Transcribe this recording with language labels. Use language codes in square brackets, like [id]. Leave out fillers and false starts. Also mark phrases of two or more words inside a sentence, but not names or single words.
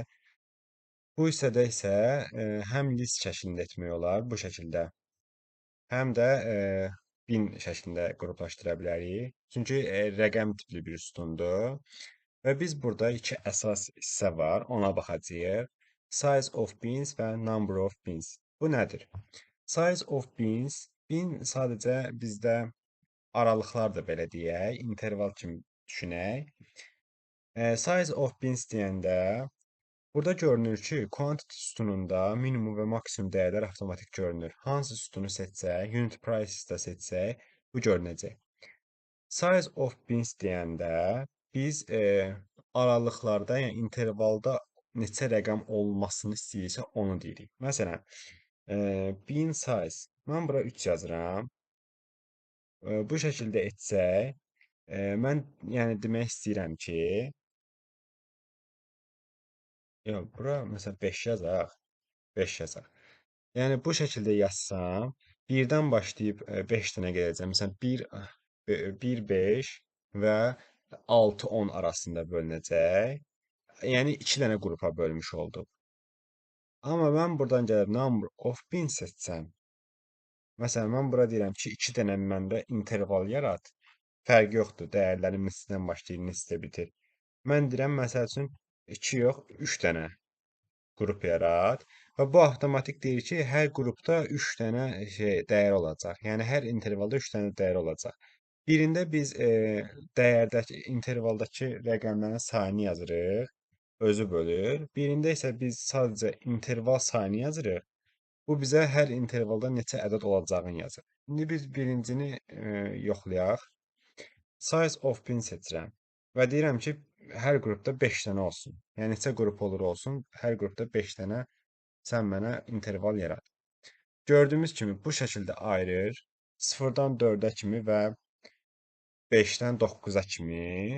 [az] Bu hissədə isə həm list şəklində etmək olar bu şəkildə, həm də bin şəklində qruplaşdıra bilərik. Çünki rəqəm tipli bir sütundur. Və biz burada iki əsas hissə var, ona baxacağıq. [en] Size of beans və number of beans. [az] Bu nədir? [en] Size of beans, [az] bin sadəcə bizdə aralıqlar da belə deyək, interval kimi düşünək. [en] Size of beans [az] deyəndə burada görünür ki, quantity sütununda minimum və maksimum dəyərlər avtomatik görünür. Hansı sütunu seçsək, [en] unit prices [az] da seçsək, bu görünəcək. [en] Size of beans [az] deyəndə biz aralıqlarda, yəni intervalda neçə rəqəm olmasını istəyirsə onu deyirik. Məsələn, [en] bean size, [az] mən bura 3 yazıram. Bu şəkildə etsək, mən yəni demək istəyirəm ki, yox, bura məsələn 5 yazaq, 5 yazaq. Yəni bu şəkildə yazsam, 1-dən başlayıb 5 dənə gedəcəm. Məsələn 1 5 və 6 10 arasında bölünəcək. Yəni 2 dənə qrupa bölmüş olduq. Amma mən buradan gəlib [en] number of beans [az] seçsəm, məsələn mən bura deyirəm ki, 2 dənə məndə interval yarat. Fərqi yoxdur, dəyərlərin neçədən başlayır, neçədə bitir. Mən deyirəm məsəl üçün 2 yox, 3 dənə qrup yarat və bu avtomatik deyir ki, hər qrupda 3 dənə dəyər olacaq. Yəni hər intervalda 3 dənə dəyər olacaq. Birində biz dəyərdəki intervaldakı rəqəmlərin sayını yazırıq, özü bölür. Birində isə biz sadəcə interval sayını yazırıq. Bu bizə hər intervalda neçə ədəd olacağını yazır. İndi biz birincini yoxlayaq. [en] Size of pin [az] seçirəm və deyirəm ki, hər qrupda 5 dənə olsun. Yəni neçə qrup olur olsun, hər qrupda 5 dənə sən mənə interval yarat. Gördüyümüz kimi bu şəkildə ayırır. 0-dan 4-ə kimi və 5-dən 9-a kimi.